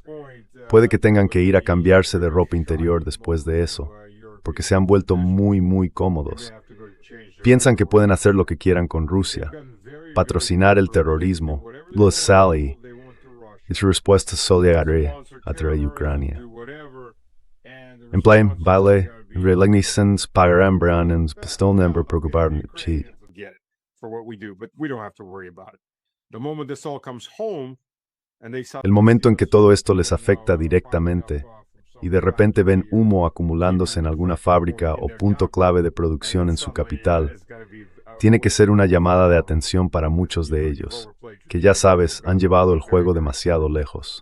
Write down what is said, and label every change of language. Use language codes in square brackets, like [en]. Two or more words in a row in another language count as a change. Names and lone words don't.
[es] Puede que tengan que ir a cambiarse de ropa interior después de eso, porque se han vuelto muy cómodos. Piensan que pueden hacer lo que quieran con Rusia, patrocinar el terrorismo, los Sally, y su respuesta solidaria a Ucrania. En plan, vale, relignisens parambranens pistolnember preocuparchi. El momento en que todo esto les afecta directamente y de repente ven humo acumulándose en alguna fábrica o punto clave de producción en su capital, tiene que ser una llamada de atención para muchos de ellos, que ya sabes, han llevado el juego demasiado lejos.